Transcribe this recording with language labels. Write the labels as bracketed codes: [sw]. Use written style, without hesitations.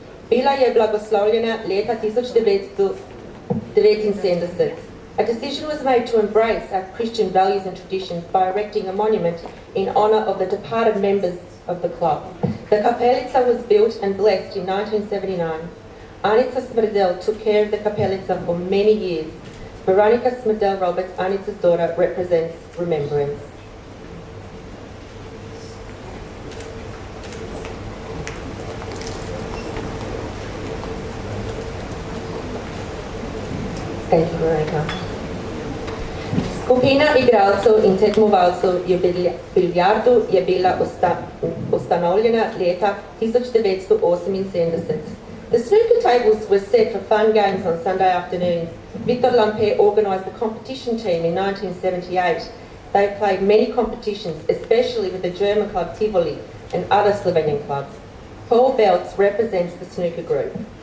[sl] Bila je blagoslovljena leta 1979. [en] A decision was made to embrace our Christian values and traditions by erecting a monument in honour of the departed members of the club. The kapelica was built and blessed in 1979. Anita Smrdel took care of the kapelica for many years. Veronica Smrdel Roberts, Anita's daughter, represents remembrance. Thank you, Veronica. [sl] Skupina igralcev in tekmovalcev biljardu je bila ustanovljena leta 1978. [en] The snooker tables were set for fun games on Sunday afternoons. Victor Lampe organised the competition team in 1978. They played many competitions, especially with the German club Tivoli and other Slovenian clubs. Paul Belts represents the snooker group.